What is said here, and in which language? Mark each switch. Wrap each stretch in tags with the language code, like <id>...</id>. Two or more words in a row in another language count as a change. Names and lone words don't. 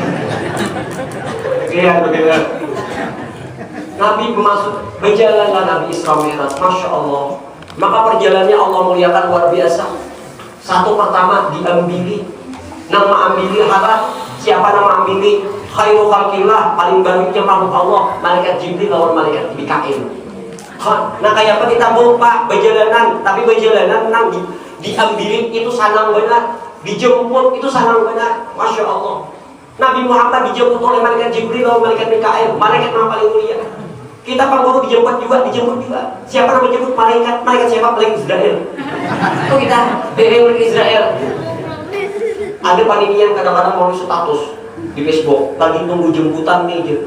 <id>Iya begitu. Nabi bermaksud berjalanlah Nabi Isra Mi'raj,</id> <ar>Masya Allah.</ar> <id>Maka perjalanannya Allah muliakan luar biasa.</id> <bjn>Satu pertama diambili. Nama ambili apa? Siapa nama ambili?</bjn> <ar>Khairu khalqillah,</ar> <id>paling baiknya makhluk Allah, malaikat Jibril lawan malaikat Mikail.</id> <bjn>Nah kayak apa kita Pak berjalanan, tapi berjalanan nang diambili itu sanang benar, dijemput itu sanang benar,</bjn> <ar>Masya Allah.</ar> <id>Nabi Muhammad dijemput oleh malaikat Jibril lawan malaikat Mikail, malaikat yang paling mulia. Kita Pak dijemput juga. Siapa nama jemput? Malaikat siapa? Malaikat Israel. Itu kita dari malaikat Israel. Ada panitia yang kadang-kadang mau status di Facebook, lagi tunggu jemputan nih aja.</id>